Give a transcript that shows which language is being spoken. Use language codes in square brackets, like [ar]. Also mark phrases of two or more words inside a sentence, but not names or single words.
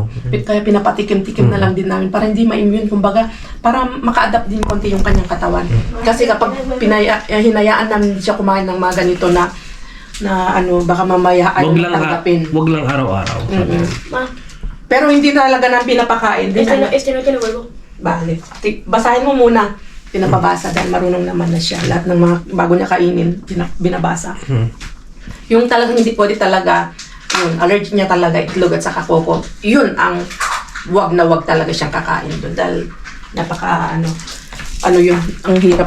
[tl] Kaya pinapatikim-tikim na lang din namin para hindi ma-immune, kumbaga, para maka-adapt din konti yung kanyang katawan. Kasi kapag hinayaan namin siya kumain ng mga ganito na baka mamaya ay tanggapin. Wag lang araw-araw. Ma, Pero hindi talaga nang pinapakain. [es] este no tiene huevo. [tl] Bale. Basahin mo muna. Pinapabasa dahil marunong naman na siya. Lahat ng mga bago niya kainin, binabasa. Yung talagang hindi pwede talaga, yun, allergic niya talaga, itlog at saka koko. Yun ang wag na wag talaga siyang kakain doon. Dahil napaka, yun, ang hirap.